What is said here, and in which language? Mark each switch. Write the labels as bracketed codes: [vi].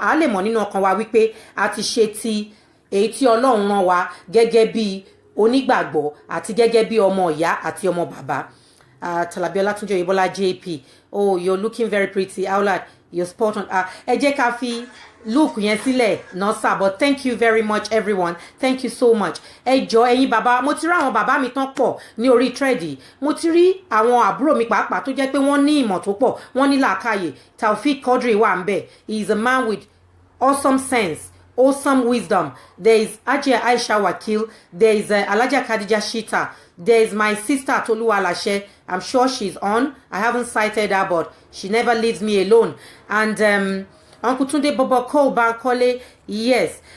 [yo] À á lè mọ̀ nínú ọkàn wa wípé a ti ṣe ti èyí tí Ọlọ́run rán wa gẹ́gẹ́ bí onígbàgbọ́ àti gẹ́gẹ́ bí ọmọ ìyá àti ọmọ bàbá. Talabi Olatunji Oyebola JP. [en] Oh, you're looking very pretty. Aulad, you're spot on. [yo] Ẹ jẹ́ ká fi look yẹn sílẹ̀ náà sir, [en] but thank you very much everyone. Thank you so much. [yo] Ẹ jọ̀ọ́ ẹ̀yin bàbá, mo ti rí àwọn bàbá mi tán pọ̀ ní orí thread. Mo ti rí àwọn àbúrò mi pàápàá tó jẹ́ pé wọ́n ní ìmọ̀ tó pọ̀, wọ́n ní làákàyè. Taufik Quadri wà ńbẹ̀. [en] He is a man with awesome sense, awesome wisdom. There is Ajia Aisha Wakil. There is Alaja Khadija Shita. There is my sister Toluwa Alashe. I'm sure she's on. I haven't cited her, but she never leaves me alone. And Uncle Tunde Bobo Cole Bankole, yes.